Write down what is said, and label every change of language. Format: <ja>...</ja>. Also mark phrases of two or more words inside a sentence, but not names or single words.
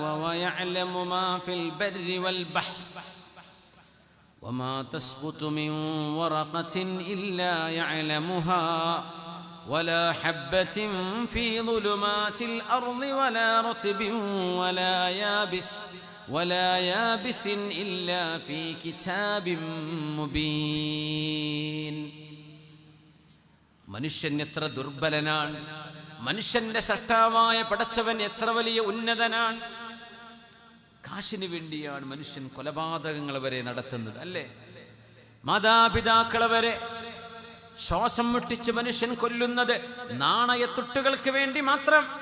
<ar>ويعلم ما في البر والبحر وما تسقط من ورقة إلا يعلمها ولا حبة في ظلمات الأرض ولا رطب ولا يابس إلا في كتاب مبين.</ar> <ml>മനുഷ്യൻ എത്ര ദുർബലനാണ്, മനുഷ്യന്റെ സൃഷ്ടാവായ പടച്ചവൻ എത്ര വലിയ ഉന്നതനാണ്. കാശിന് വേണ്ടിയാണ് മനുഷ്യൻ കൊലപാതകങ്ങൾ വരെ നടത്തുന്നത്, അല്ലേ? മാതാപിതാക്കളെ വരെ ശ്വാസം മുട്ടിച്ച് മനുഷ്യൻ കൊല്ലുന്നത് നാണയത്തുട്ടുകൾക്ക് വേണ്ടി മാത്രം.</ml>